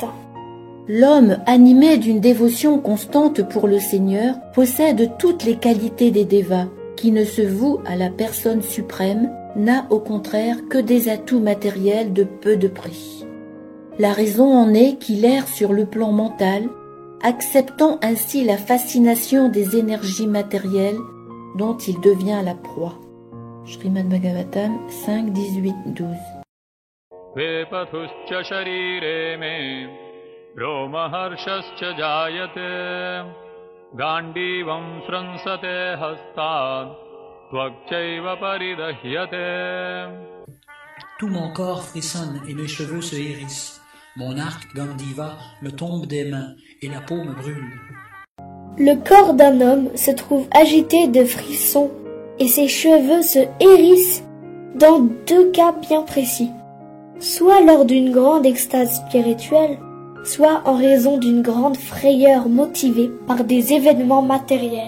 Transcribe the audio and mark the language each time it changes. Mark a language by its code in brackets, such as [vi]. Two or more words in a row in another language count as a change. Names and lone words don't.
[fr] L'homme animé d'une dévotion constante pour le Seigneur possède toutes les qualités des dévas, qui ne se vouent à la personne suprême, n'a au contraire que des atouts matériels de peu de prix. La raison en est qu'il erre sur le plan mental, acceptant ainsi la fascination des énergies matérielles dont il devient la proie. Srimad Bhagavatam 5, 18, 12. [sa] वेपथुश्च शरीरे मे रोमहर्षश्च जायते गाण्डीवं स्रंसते हस्तात् त्वक्चैव परिदह्यते. [fr] Tout mon corps frissonne et mes cheveux se hérissent. Mon arc Gandiva me tombe des mains et la peau me brûle. Le corps d'un homme se trouve agité de frissons et ses cheveux se hérissent dans deux cas bien précis, soit lors d'une grande extase spirituelle, soit en raison d'une grande frayeur motivée par des événements matériels.